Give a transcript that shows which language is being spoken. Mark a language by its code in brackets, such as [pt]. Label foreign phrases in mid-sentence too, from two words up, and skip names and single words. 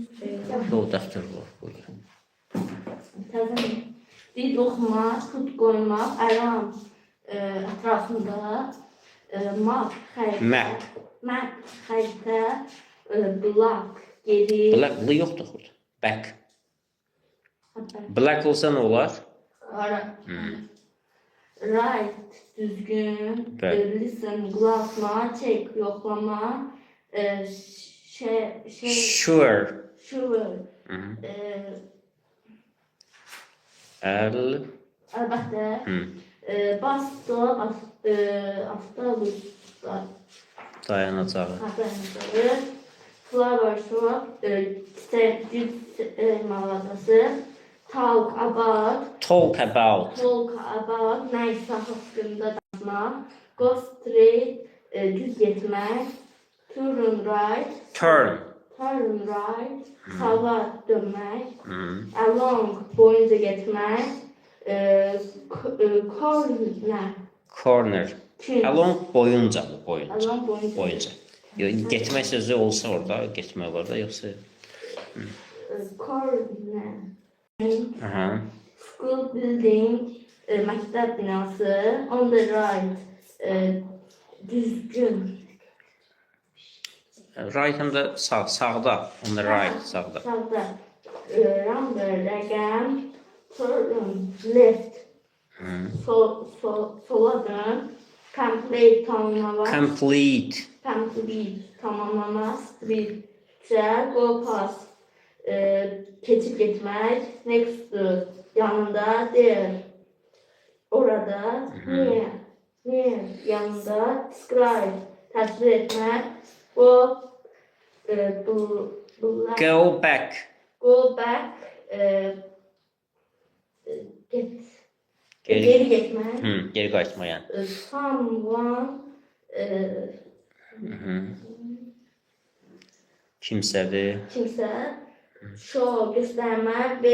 [az] O dəftər var. Buyur. Təzən. Read oxumaq, tut qoymaq, aram ətrafında, map, xəritə, blog, geri. Black yoxdur burada. Back. Black olsa nə olar? Right, düzgün, Bəli. listen, qulaqma, check, yoxlama, [en] Sure. sure, [az] əlbəttə, [en] bus stop, [az] avtobuslar, Dayanacağı. dayanıqları, [en] flower shop, [az] çiçək mağazası, [en] talk about, [az] nəysə haqqında danışmaq, [en] go straight, [az] düz getmək, [en] turn right, [az] sağa dönmək, along, boyunca getmək, [en] Corner. [az] Along boyunca. along boyunca, Getmək sözü olsa orada, getmək olar da, yoxsa... [en] corner, [az] Aha. [en] school building, [az] məktəb binası, [en] on the right, düzgün, [az] Right həm də sağda. [en] On the right, [az] sağda. sağda, number, rəqəm, [en] turn, left, [az] sola dön, complete, tamamlamaq, tamamlamaq, street, küçə, [en] go past, [az] keçib getmək, [en] next to, yanında, there, [az] orada, near, yanında, describe, təsvir etmək, [en] go back, [az] geri getmək, Geri qayıtma yəni. [en] someone, [az] Kimsədir. kimsə, show, göstərmək,